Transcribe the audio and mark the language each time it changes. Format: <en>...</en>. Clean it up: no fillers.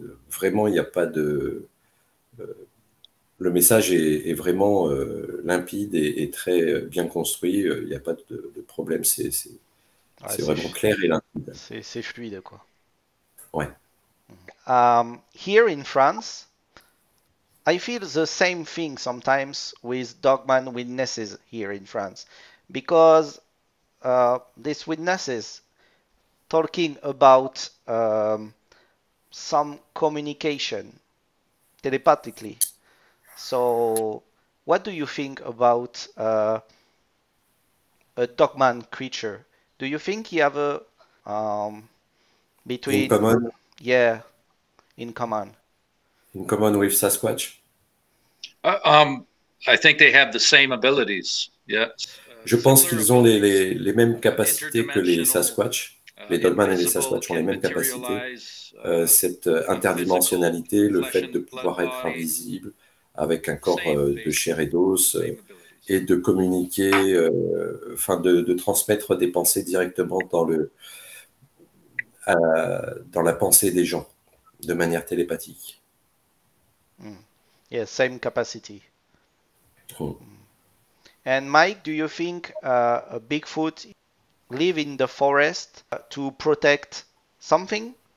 <fr>Vraiment, il n'y a pas de... le message est vraiment limpide et très bien construit. Il n'y a pas de problème. C'est vraiment clair et limpide. C'est fluide, quoi. Ouais.</fr> <en>Here in France, I feel the same thing sometimes with Dogman witnesses here in France, because these witnesses talking about some communication telepathically. So, what do you think about a Dogman creature? Do you think you have a between? In common? Yeah, in common. In common with Sasquatch? I think they have the same abilities. Yeah.</en> <fr>Je pense qu'ils ont les mêmes capacités que les Sasquatch. Les Dogman et les Sasquatch ont les mêmes capacités. Cette interdimensionnalité, le fait de pouvoir être invisible avec un corps de chair et d'os, et de communiquer, enfin de transmettre des pensées directement dans la pensée des gens, de manière télépathique.</fr> <en>Yeah, same capacity. And Mike, do you think a Bigfoot live in the forest to protect something?</en>